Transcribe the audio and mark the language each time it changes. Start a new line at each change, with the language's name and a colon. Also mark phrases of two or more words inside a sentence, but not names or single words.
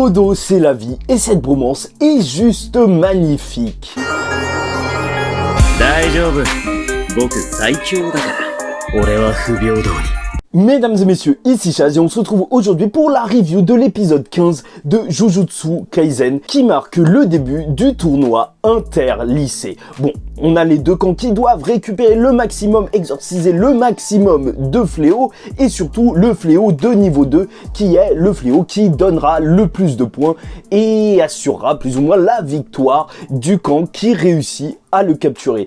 French: Todo, c'est la vie et cette bromance est juste magnifique.
Japanese: 大丈夫。僕最強だから。俺は不平等に。
French: Mesdames et messieurs, ici Chaz et on se retrouve aujourd'hui pour la review de l'épisode 15 de Jujutsu Kaisen qui marque le début du tournoi inter-lycée. Bon, on a les deux camps qui doivent récupérer le maximum, exorciser le maximum de fléaux et surtout le fléau de niveau 2 qui est le fléau qui donnera le plus de points et assurera plus ou moins la victoire du camp qui réussit à le capturer.